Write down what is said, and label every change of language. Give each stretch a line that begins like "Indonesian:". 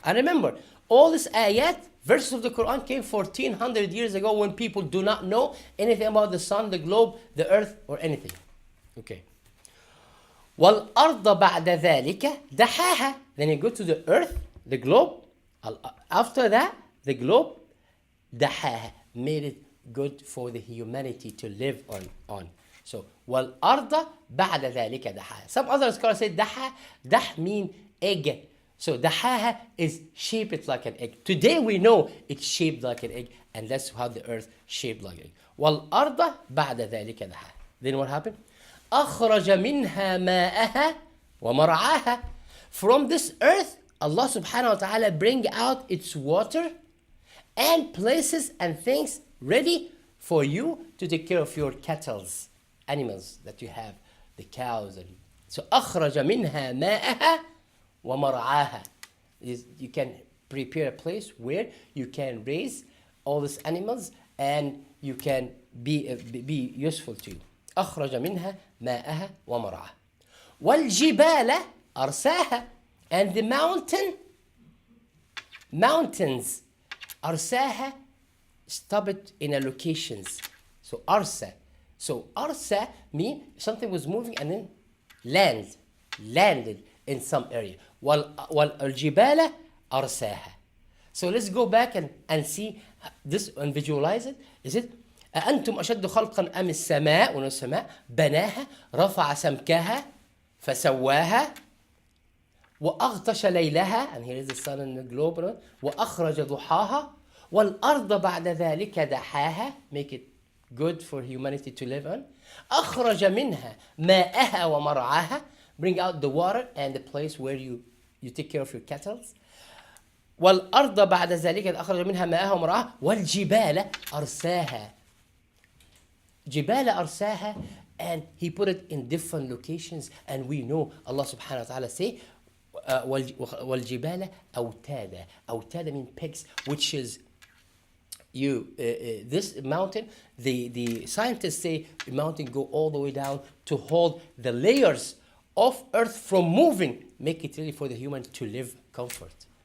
English: And remember, all these ayat, verses of the Quran came 1400 years ago when people do not know anything about the sun, the globe, the earth, or anything.
Arabic: Okay. وَالْأَرْضَ بَعْدَ ذَلِكَ دَحَاهَا.
English: Then you go to the earth, the globe. After that, the globe, دَحَاهَا, made it good for the humanity to live on.
Arabic: So, وَالْأَرْضَ بَعْدَ ذَلِكَ دَحَاهَا.
English: Some other scholars say dah mean egg. So دحاها is shaped like an egg. Today we know it's shaped like an egg, and that's how the earth shaped like an egg.
Arabic: وَالْأَرْضَ بَعْدَ ذَلِكَ دَحَاهَا.
English: Then what happened?
Arabic: أَخْرَجَ مِنْهَا مَاءَهَا وَمَرْعَاهَا.
English: From this earth, Allah subhanahu wa ta'ala bring out its water and places and things ready for you to take care of your cattle, animals that you have, the cows.
Arabic: And so أَخْرَجَ مِنْهَا مَاءَهَا وَمَرْعَاهَا.
English: You can prepare a place where you can raise all these animals and you can be useful to you.
Arabic: أخرج منها ماءها ومرعاها. والجبال أرساها.
English: And the mountains أرساها, stop it in a locations.
Arabic: So أرسى.
English: So أرسى mean something was moving and then landed in some area.
Arabic: والجبال أرساها.
English: So let's go back and see this and visualize it. Is it
Arabic: أأنتم أشد خلقا أم السماء؟ والسماء بناها رفع سمكها فسواها وأغطش ليلها,
English: and here is the sun and the globe,
Arabic: وأخرج ضحاها والأرض بعد ذلك دحاها,
English: make it good for humanity to live on.
Arabic: أخرج منها ماءها ومرعاها,
English: bring out the water and the place where you take care of your cattle.
Arabic: والأرض بعد ذلك أخرج منها ماءها ومرعاها والجبال أرساها. جبال أرساها,
English: and he put it in different locations, and we know Allah subhanahu wa ta'ala say
Arabic: والجبال أوتادا.
English: أوتادا means pegs, which is this mountain, the scientists say the mountain go all the way down to hold the layers of earth from moving, make it ready for the human to live comfort.